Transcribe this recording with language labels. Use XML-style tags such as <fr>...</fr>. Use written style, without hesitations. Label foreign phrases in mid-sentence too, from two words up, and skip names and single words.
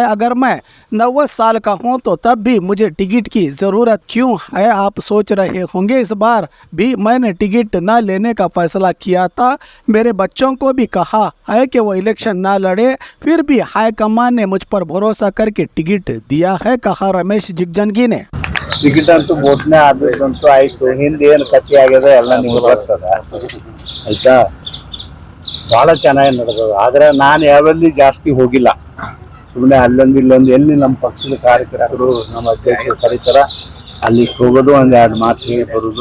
<hi>अगर मैं 90 साल का हूं तो तब भी मुझे टिकट की ज़रूरत क्यों है, आप सोच रहे होंगे। इस बार भी मैंने टिकट न लेने का फैसला किया था। मेरे बच्चों को भी कहा है कि वो इलेक्शन ना लड़े, फिर भी हाईकमान ने मुझ पर भरोसा करके टिकट दिया है, कहा रमेश जिगजनगी ने।</hi> <kn>ಟಿಕೆಟ್ ಅಂತೂ ಬೋಟ್ನೆ ಆಗ್ಬೇಕಂತೂ ಆಯ್ತು. ಹಿಂದೆ ಏನು ಕತ್ತಿ ಆಗ್ಯದ ಎಲ್ಲ ನಿಮ್ಗೆ ಬರ್ತದ ಆಯ್ತಾ. ಭಾಳ ಚೆನ್ನಾಗಿ ನಡೆದದ. ಆದ್ರೆ ನಾನು ಯಾವಲ್ಲಿ ಜಾಸ್ತಿ ಹೋಗಿಲ್ಲ. ಸುಮ್ಮನೆ ಅಲ್ಲೊಂದು ಇಲ್ಲೊಂದು ಎಲ್ಲಿ ನಮ್ಮ ಪಕ್ಷದ ಕಾರ್ಯಕರ್ತರು ನಮ್ಮ ಅಧ್ಯಕ್ಷರು ಕರೀತಾರ ಅಲ್ಲಿ ಹೋಗೋದು, ಒಂದು ಎರಡು ಮಾತು ಹೇಳಿ ಬರೋದು.</kn>